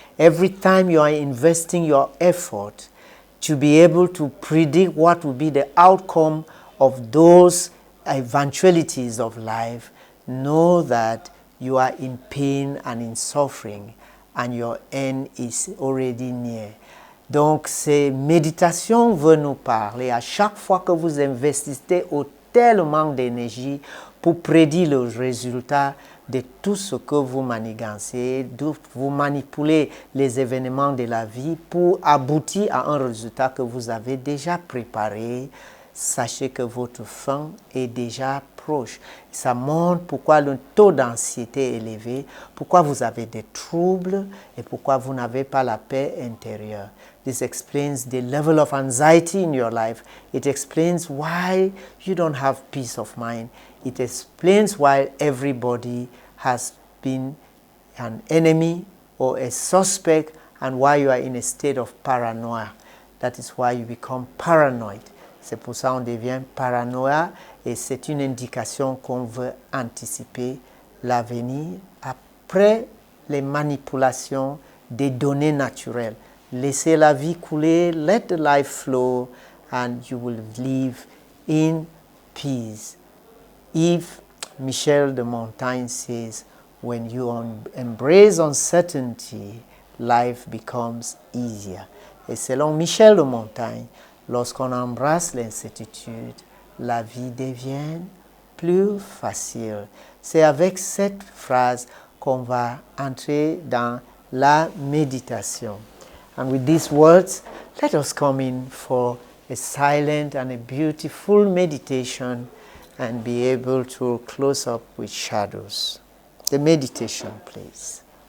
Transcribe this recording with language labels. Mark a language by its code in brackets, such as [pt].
[en] Every time you are investing your effort to be able to predict what will be the outcome of those eventualities of life, know that you are in pain and in suffering, and your end is already near. [fr] Donc, ces méditations veulent nous parler à chaque fois que vous investissez tellement d'énergie pour prédire le résultat de tout ce que vous manigancez, vous manipulez les événements de la vie pour aboutir à un résultat que vous avez déjà préparé. Sachez que votre fin est déjà proche. Ça montre pourquoi le taux d'anxiété est élevé, pourquoi vous avez des troubles et pourquoi vous n'avez pas la paix intérieure. [en] This explains the level of anxiety in your life. It explains why you don't have peace of mind. It explains why everybody has been an enemy or a suspect and why you are in a state of paranoia. That is why you become paranoid. [fr] C'est pour ça qu'on devient paranoïa et c'est une indication qu'on veut anticiper l'avenir après les manipulations des données naturelles. Laissez la vie couler, [en] let the life flow, and you will live in peace. If Michel de Montaigne says, when you embrace uncertainty, life becomes easier. [fr] Et selon Michel de Montaigne, lorsqu'on embrasse l'incertitude, la vie devient plus facile. C'est avec cette phrase qu'on va entrer dans la méditation. [en] And with these words, let us come in for a silent and a beautiful meditation and be able to close up with shadows. The meditation, please.